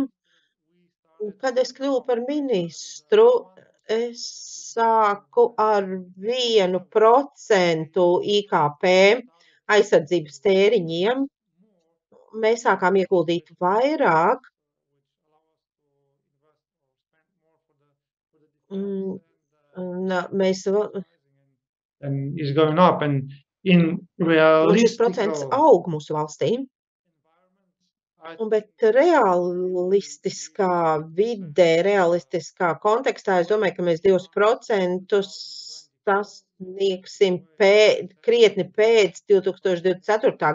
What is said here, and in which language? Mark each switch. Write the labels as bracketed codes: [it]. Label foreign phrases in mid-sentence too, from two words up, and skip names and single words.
[lv] Kad es kļuvu par ministru, es sāku ar 1% IKP aizsardzības tēriņiem. Mēs sākām ieguldīt vairāk. Mēs [en] is going up and in [lv] šis procents aug mūsu valstīm. Bet realistiskā vidē, realistiskā kontekstā, es domāju, ka mēs 2% sasniegsim krietni pēc 2024.